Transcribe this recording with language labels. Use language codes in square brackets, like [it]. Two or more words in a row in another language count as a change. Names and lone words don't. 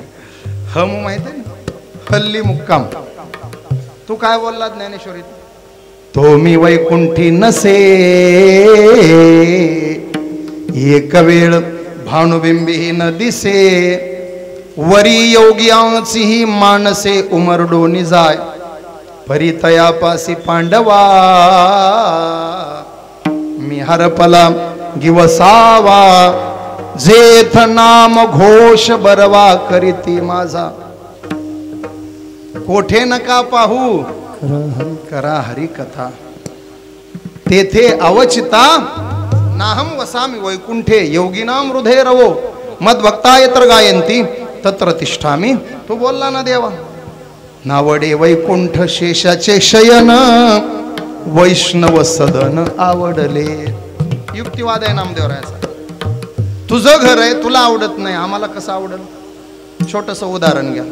[mr] हमू माहित आहे ना, हल्ली मुक्काम. तू काय बोलला ज्ञानेश्वरीत? तो मी वैकुंठी नसे एक वेळ भानुबिंबी न दिसे, वरी योग्यांची ही मानसे उमरडोनी जाय, परितयापासी पांडवा मी हरपला गिवसावा, जेथ नाम घोष बरवा करीती माझा. कोठे नका पाहू करा हरी कथा, तेथे अवचिता [sa] नाहम वसामी वैकुंठे, योगिनाम हृदय रवो मद्भक्ता यत्र गायंती तत्र तिष्ठामी. [mr] तो बोलला ना देवा, नावडे वैकुंठ शेषाचे शयन, वैष्णव सदन आवडले. युक्तिवाद आहे नामदेवरायाचा. तुझं घर आहे, तुला आवडत नाही, आम्हाला कसं आवडल? छोटंसं उदाहरण घ्या.